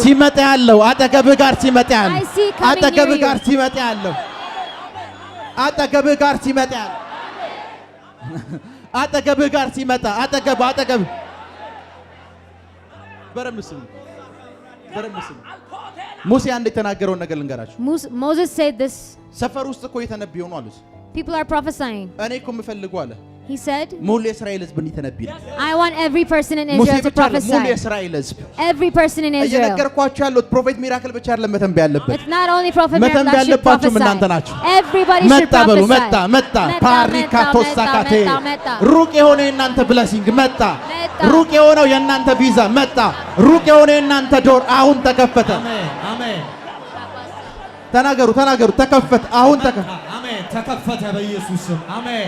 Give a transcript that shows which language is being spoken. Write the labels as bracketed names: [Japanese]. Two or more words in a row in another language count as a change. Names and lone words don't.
[Amharic] ሲመጣ ያለው አጠገብህ ጋር ሲመጣ ያለ [English] I see coming [Amharic] አጠገብህ [English] near you. [Amharic] ጋር ሲመጣ ያለው አጠገብህ ጋር ሲመጣ ያለ አጠገብህ ጋር ሲመጣ አጠገብ በረምስም ሙሴ አንድ የተናገረውን ነገር ልንገራችሁ [English] Moses said this. [Amharic] ሰፈር ውስጥ እኮ የተነብየው ነው አሉት [English] People are prophesying. [Amharic] እኔ እኮ የምፈልገው አለ [English] He said, [Amharic] ሙሉ የእስራኤል ህዝብ እንዲተነብይ ነው [English] I want every person in [Amharic] ሙሴ [English] Israel to [Amharic] ብቻ አይደለም፣ ሙሉ [English] prophesy. [Amharic] የእስራኤል ህዝብ [English] Every person in Israel. [Amharic] እየነገርኳችሁ ያሉት ፕሮፌት ሚራክል ብቻ አይደለም መተንበይ ያለበት [English] It's not only prophet [Amharic] መተንበይ [English] Miracle that should [Amharic] ያለባችሁም እናንተ [English] prophesy. [Amharic] ናችሁ [English] Everybody should [Amharic] መጣ በሉ [English] prophesy. [Amharic] መጣ ፓሪካቶ ሳካቴ ሩቅ የሆነ የእናንተ ብለሲንግ መጣ ሩቅ የሆነው የእናንተ ቪዛ መጣ ሩቅ የሆነ የእናንተ ዶር አሁን ተከፈተ አሜን ተናገሩ ተከፈተ አሁን ተከፈተ አሜን ተከፈተ በኢየሱስ ስም አሜን